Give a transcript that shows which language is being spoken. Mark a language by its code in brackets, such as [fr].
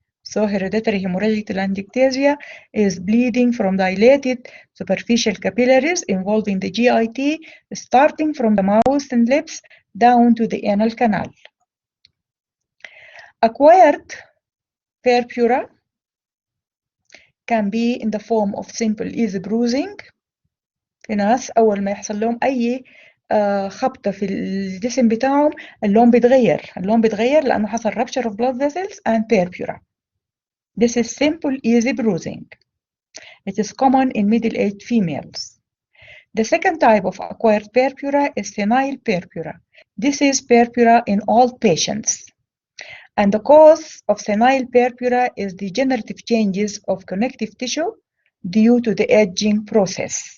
[en] So hereditary hemorrhagic telangiectasia is bleeding from dilated superficial capillaries involving the GIT, starting from the mouth and lips down to the anal canal. Acquired purpura can be in the form of simple easy bruising. [ar] في ناس أول ما يحصل لهم أي خبطة في الجسم بتاعهم اللون بيتغير لأنه حصل [en] rupture of blood vessels and purpura. This is simple easy bruising. It is common in middle-aged females. The second type of acquired purpura is senile purpura. This is purpura in old patients. And the cause of senile purpura is degenerative changes of connective tissue due to the aging process.